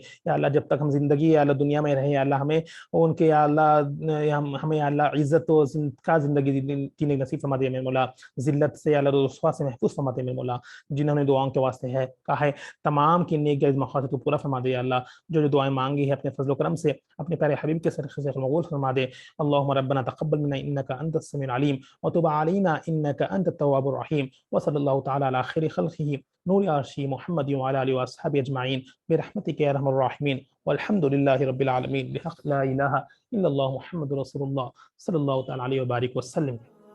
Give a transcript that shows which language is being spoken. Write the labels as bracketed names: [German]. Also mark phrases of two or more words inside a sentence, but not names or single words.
[Arabic] يا الله [Urdu] جب تک ہم زندگی [Arabic] يا الله [Urdu] دنیا میں رہے, [Arabic] يا الله [Urdu] ہمیں ان کے [Arabic] يا الله [Urdu] ہمیں اللہ عزت کا زندگی جینے نصیب فرما دے میرے مولا. ذلت سے اللہ رسوا سے محفوظ فرما دے میرے مولا۔ جنہوں نے دعاؤں کے واسطے ہے کہا ہے، تمام کی نیک جائز مقاصد کو پورا فرما دے اللہ. جو جو دعائیں مانگی ہے اپنے فضل کرم سے اپنے پیارے حبیب کے صدقے سے قبول فرما دے. [Arabic] اللهم ربنا تقبل منا إنك أنت السميع العليم وتب علينا إنك أنت التواب الرحيم وصلى الله تعالى على خير خلقه نور عرشي محمد وعلى آله وأصحابه أجمعين برحمتك يا أرحم الراحمين والحمد لله رب العالمين بحق لا إله إلا الله محمد رسول الله صلى الله تعالى عليه وبارك وسلم.